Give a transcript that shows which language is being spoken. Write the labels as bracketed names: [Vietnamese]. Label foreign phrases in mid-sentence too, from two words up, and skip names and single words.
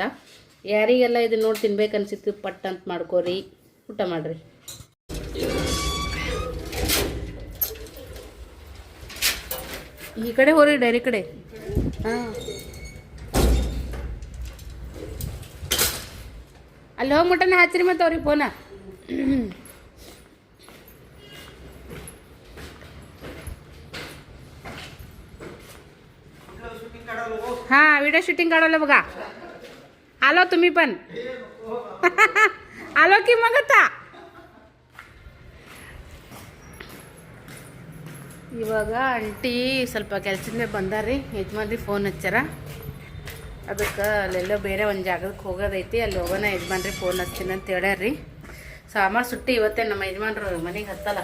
[Kannada] ಯಾರಿಗೆಲ್ಲ ಇದು ನೋಡಿ ತಿನ್ಬೇಕು ಅನ್ಸಿತ್ತು ಪಟ್ ಅಂತ ಮಾಡ್ಕೋರಿ, ಊಟ ಮಾಡಿರಿ. ಈ ಕಡೆ ಹೋರಿ ಡೈರಿ ಕಡೆ. ಹಾಂ ಅಲ್ಲಿ ಹೋಗಿ ಮುಟ್ಟನೆ ಹಚ್ಚಿರಿ ಮತ್ತು ಅವ್ರಿಗೆ ಫೋನ. [Marathi] हाँ [English] video shooting [Marathi] काढवलं बघा. आलो तुम्ही पण. आलो की मग आता. [Kannada] ಇವಾಗ ಅಂಟಿ ಸ್ವಲ್ಪ ಕೆಲಸದಿಂದ ಬಂದಾರ್ರಿ. ಯಜಮಾನ್ರಿ ಫೋನ್ ಹಚ್ಚಾರ. ಅದಕ್ಕೆ ಅಲ್ಲೆಲ್ಲೋ ಬೇರೆ ಒಂದು ಜಾಗಕ್ಕೆ ಹೋಗೋದೈತಿ, ಅಲ್ಲಿ ಹೋಗೋಣ ಯಜಮಾನ್ರಿ ಫೋನ್ ಹಚ್ತೀನಿ ಅಂತ ಹೇಳ್ಯಾರ್ರಿ. ಸಾಮಾರು ಸುಟ್ಟಿ ಇವತ್ತೇ ನಮ್ಮ ಯಜಮಾನ್ರು ಮನೆಗೆ ಹತ್ತಲ್ಲ.